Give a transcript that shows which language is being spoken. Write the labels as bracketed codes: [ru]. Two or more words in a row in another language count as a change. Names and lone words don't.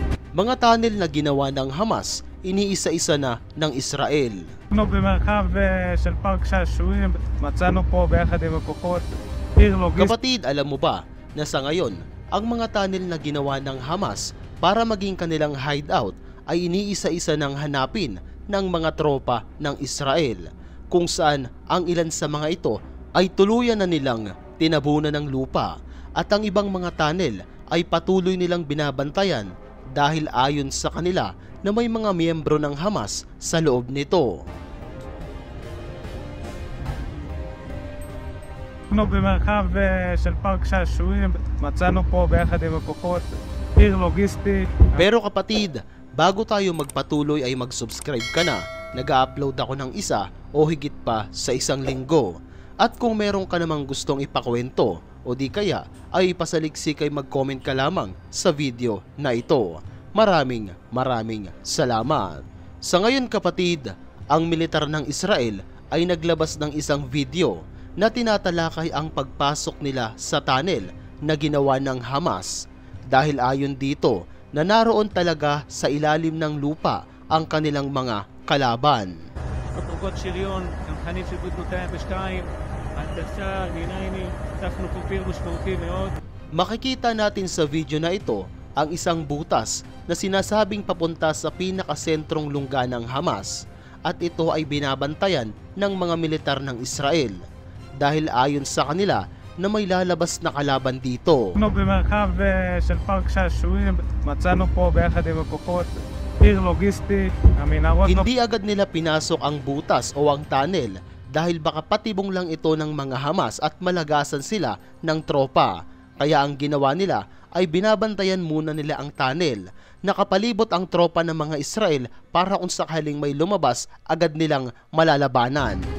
[tl] Mga tunnel na ginawa ng Hamas, iniisa-isa na ng Israel. [he] במרחב של פארק שעשועים, מצאנו פה ביחד עם הכוחות עיר לוגיסטית. [tl] Kapatid, alam mo ba na sa ngayon, ang mga tunnel na ginawa ng Hamas para maging kanilang hideout ay iniisa-isa ng hanapin ng mga tropa ng Israel, kung saan ang ilan sa mga ito ay tuluyan na nilang tinabunan ng lupa at ang ibang mga tunnel ay patuloy nilang binabantayan dahil ayon sa kanila na may mga miyembro ng Hamas sa loob nito. [he] במרחב של פארק שעשועים, מצאנו פה ביחד עם הכוחות עיר לוגיסטית. [tl] Pero kapatid, bago tayo magpatuloy ay mag-subscribe ka na. Nag-upload ako ng isa o higit pa sa isang linggo. At kung meron ka namang gustong ipakwento o di kaya ay pasaliksik ay mag-comment ka lamang sa video na ito. Maraming salamat. Sa ngayon kapatid, ang militar ng Israel ay naglabas ng isang video na tinatalakay ang pagpasok nila sa tunnel na ginawa ng Hamas. Dahil ayon dito na naroon talaga sa ilalim ng lupa ang kanilang mga kalaban. [he] כוחות שריון, חניך של גדוד 202, הנדסה, D9, צפנו פה פיר משמעותי מאוד. [tl] Makikita natin sa video na ito ang isang butas na sinasabing papunta sa pinakasentrong lungga ng Hamas at ito ay binabantayan ng mga militar ng Israel dahil ayon sa kanila na may lalabas na kalaban dito. [he] במרחב של פארק שעשועים, מצאנו פה ביחד עם הכוחות עיר לוגיסטית, המנהרות. [tl] Hindi agad nila pinasok ang butas o ang tunnel dahil baka patibong lang ito ng mga Hamas at malagasan sila ng tropa. Kaya ang ginawa nila ay binabantayan muna nila ang tunnel. Nakapalibot ang tropa ng mga Israel para kung sakaling may lumabas, agad nilang malalabanan.